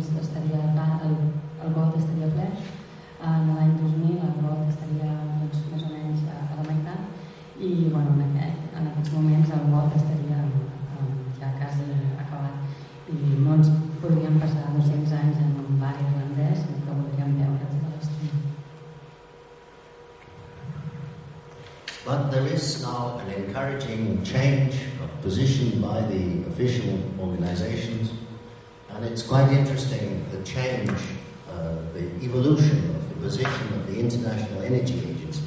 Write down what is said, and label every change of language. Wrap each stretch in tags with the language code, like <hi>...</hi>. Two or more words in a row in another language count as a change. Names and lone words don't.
<ca>el got estaria ple, en l'any 2000 el got estaria més o menys a la meitat i en aquests moments el got estaria ja quasi acabat i no ens podríem passar 200 anys en un barri irlandès que voldríem veure tota l'estona.</ca> <en>But there is now an encouraging change of position by the official organizations, and it's quite interesting the change, the evolution of the position of the International Energy Agency.</en>